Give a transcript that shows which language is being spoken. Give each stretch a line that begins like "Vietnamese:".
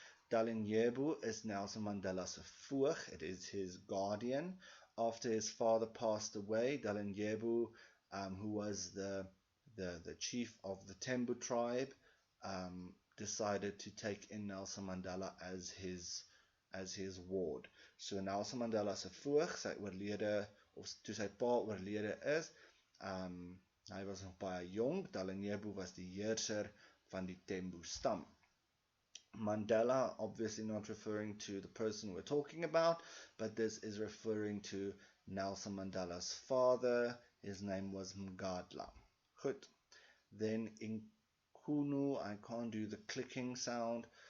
English: Dalindyebo is Nelson Mandela's voog, it is his guardian. After his father passed away, Dalindyebo, who was the chief of the Tembu tribe, decided to take in Nelson Mandela as his ward.
Afrikaans: So Nelson Mandela se voog, sy oorlede, of toe sy pa oorlede is, hy was nog baie jong. Dalindyebo was die heerser van die Tembu stam.
English: Mandela, obviously not referring to the person we're talking about, but this is referring to Nelson Mandela's father. His name was Mgadla. Goed. Then in Kunu, I can't do the clicking sound.